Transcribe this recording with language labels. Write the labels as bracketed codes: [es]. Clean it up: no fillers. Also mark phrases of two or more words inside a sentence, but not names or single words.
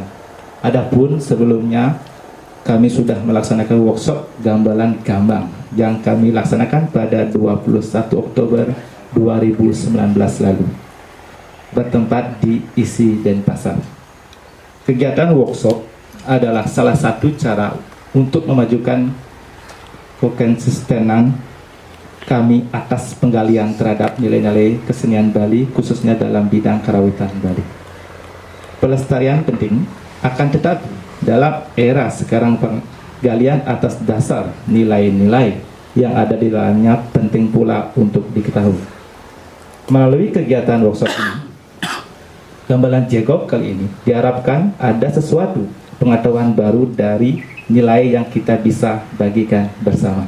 [id] Adapun sebelumnya kami sudah melaksanakan workshop Gamelan Gambang yang kami laksanakan pada 21 Oktober 2019 lalu, bertempat di Isi Denpasar. Kegiatan workshop adalah salah satu cara untuk memajukan konsistenan kami atas penggalian terhadap nilai-nilai kesenian Bali, khususnya dalam bidang karawitan Bali. Pelestarian penting, akan tetapi dalam era sekarang penggalian atas dasar nilai-nilai yang ada di dalamnya penting pula untuk diketahui. Melalui kegiatan workshop ini, Gamelan Jegok kali ini diharapkan ada sesuatu pengetahuan baru dari nilai yang kita bisa bagikan bersama.